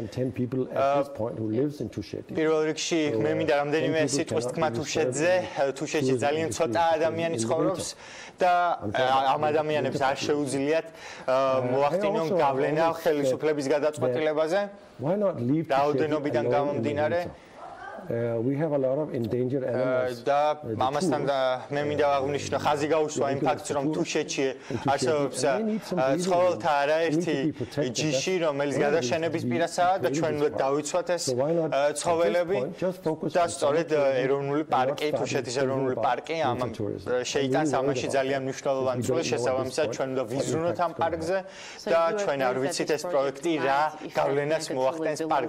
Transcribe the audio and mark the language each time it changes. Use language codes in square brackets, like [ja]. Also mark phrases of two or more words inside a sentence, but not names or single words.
[ka] პირველ რიგში მე მინდა რამდენიმე სიტყვის თქვა თუშეთზე. თუშეთში ძალიან ცოტა ადამიანი ცხოვრობს და ამ ადამიანებს არ შეუძლიათ მოახდინონ გავლენა ხელისუფლების გადაწყვეტილებაზე. რაოდენობიდან გამომდინარე [en] we have a lot of endangered animals. [ka] და ამასთან მე მინდა აღვნიშნო ხაზი გაუსვა იმ ფაქტს, რომ თუშეთში არსებობს ცხოველთა არაერთი ჯიში, რომელიც გადაშენების პირასაა და ჩვენ უნდა დავიცვათ ეს ცხოველები და სწორედ ეროვნული პარკი, თუშეთის ეროვნული პარკი შეიტანს ამაში ძალიან მნიშვნელოვანი წვლილი, შესაბამისად ჩვენ უნდა ვიზრუნოთ ამ პარკზე და ჩვენ არ ვიცით ეს პროექტი რა გავლენას მოახდენს პარკზე.